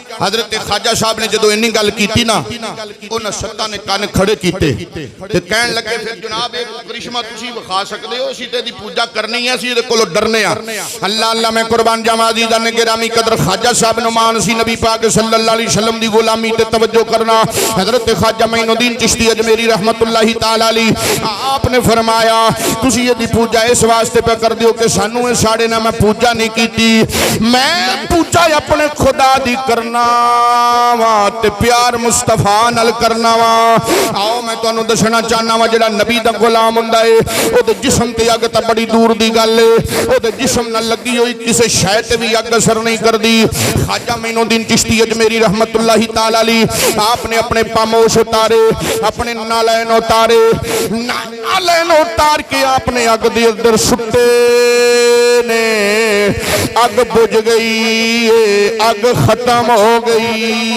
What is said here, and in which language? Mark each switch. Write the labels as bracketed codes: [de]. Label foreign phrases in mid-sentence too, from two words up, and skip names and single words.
[pa] حضرت خواجہ صاحب نے جدوں انی گل کیتی نا، اوہناں ستاں نے کان کھڑے کیتے تے کہن لگے پھر جناب ایک کرشمہ تسیں وکھا سکدے ہو، اسیں تے دی پوجا کرنی ہے، اسیں ایہدے کولوں ڈرنے آ. اللہ اللہ میں قربان جاواں عزیزان نے گرامی قدر خواجہ صاحب نعمان سی نبی پاک [ar] صلى الله عليه وسلم [pa] دی غلامی تے توجہ کرنا. حضرت خواجہ معین الدین چشتی اجمیری [ar] رحمة الله تعالى عليه [pa] آپ نے فرمایا تسی ایہدی پوجا اس واسطے پے کر دیو کہ سانوں ایہہ ساڑے نا. میں پوجا نہیں کیتی، میں پوجا اپنے خدا دی کرنا واں تے پیار مصطفیٰ نال کرنا واں. آؤ میں تہانوں دسنا چاہنا واں جیہڑا نبی دا غلام ہوندا ہے اوہدے جسم تے اگ تاں بڑی دور دی گل ہے، اوہدے جسم نال لگی ہوئی کسی شے تے بھی اگ اثر نہیں کرتی. خواجہ معین الدین چشتی اجمیری [ar] رحمة الله تعالى عليه [pa] آپ نے اپنے پاموش اتارے، اپنے نعلین اتارے، نعلین اتار کے آپ نے اگ دے اندر سٹے نے. اگ بجھ گئی، اگ ختم ہو گئی.